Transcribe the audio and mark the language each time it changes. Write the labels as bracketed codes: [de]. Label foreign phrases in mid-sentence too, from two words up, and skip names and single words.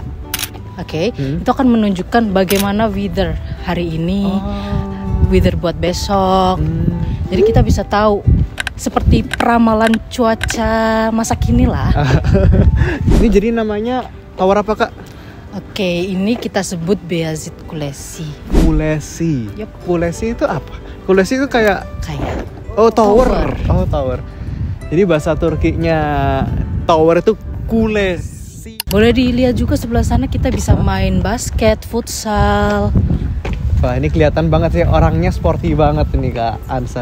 [id] Oke, itu akan menunjukkan bagaimana weather hari ini, weather buat besok. Jadi kita bisa tahu seperti peramalan cuaca masa kini lah. Ini jadi namanya tower apa Kak? Oke, ini kita sebut Beyazıt Kulesi. Kulesi. Yup. Kulesi itu apa? Kulesi itu kayak tower. Tower. Oh, tower. Jadi bahasa Turkinya tower itu kulesi. Boleh dilihat juga sebelah sana kita bisa main basket, futsal. Wah, ini kelihatan banget sih orangnya sporty banget ini Kak Ansa.